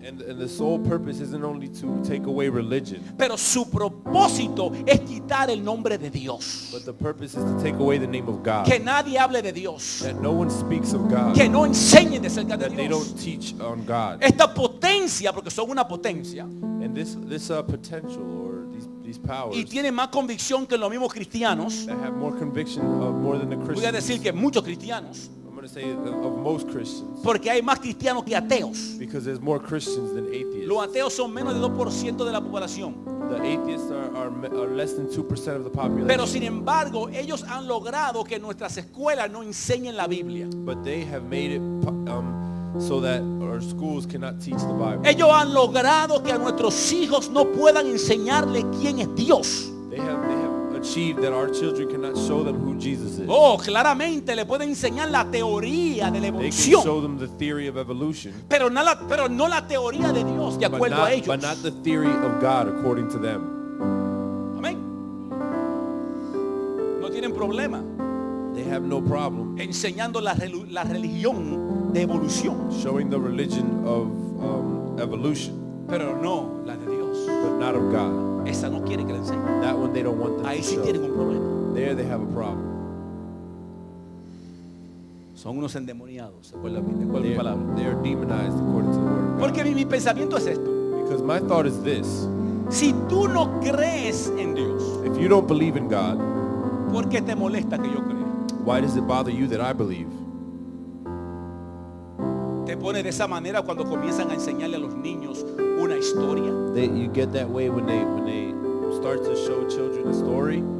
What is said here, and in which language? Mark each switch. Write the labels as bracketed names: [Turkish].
[English] And the sole purpose isn't only to take away religion, [Spanish] pero su propósito es quitar el nombre de Dios. [English] but the purpose is to take away the name of God. [Spanish] Que nadie hable de Dios, [English] That no one speaks of God. [Spanish] que no enseñen de cerca de [English] That they [Spanish] Dios. [English] don't teach on God. [Spanish] Esta potencia, porque son una potencia, [English] And this potential or these powers [Spanish] y tienen más convicción que los mismos cristianos. [English] that have more conviction of more than the [Spanish] Voy a decir [English] Christians. [Spanish] que muchos cristianos, [English] I'm going to say of most Christians, [Spanish] porque hay más cristianos que ateos. [English] because there's more Christians than atheists. [Spanish] Los ateos son menos de 2% de la población. [English] The atheists are less than 2% of the population. [Spanish] Pero sin embargo, ellos han logrado que nuestras escuelas no enseñen la Biblia. [English] But they have made it so that our schools cannot teach the Bible. [Spanish] Ellos han logrado que a nuestros hijos no puedan enseñarle quién es Dios. [English] They have achieved that our children cannot show them who Jesus is. [Spanish] Oh, claramente le pueden enseñar la teoría de la [English] They can [Spanish] evolución, [English] show them the theory of evolution, [Spanish] pero no la teoría de Dios de [English] but [Spanish] acuerdo a ellos. [English] not the theory of God according to them. [Spanish] Amén. No tienen problema [English] They have no problem [Spanish] enseñando la religión de evolución, [English] showing the religion of evolution, [Spanish] pero no la de Dios. [English] but not of God. [Spanish] Esa no quiere que la enseñen. [English] That one they don't want them [Spanish] Ahí [English] to [Spanish] sí [English] show. [Spanish] tienen un problema. [English] There they have a problem. [Spanish] Son unos endemoniados, de acuerdo a mi palabra. [English] They are demonized according to the word of God. [Spanish] Porque mi pensamiento es esto. [English] Because my thought is this: [Spanish] Si tú no crees en Dios, [English] if you don't believe in God, [Spanish] ¿por qué te molesta que yo crea? [English] why does it bother you that I believe? [Spanish] Te pone de esa manera cuando comienzan a enseñarle a los niños una historia, [English] You get that way when they start to show children a story,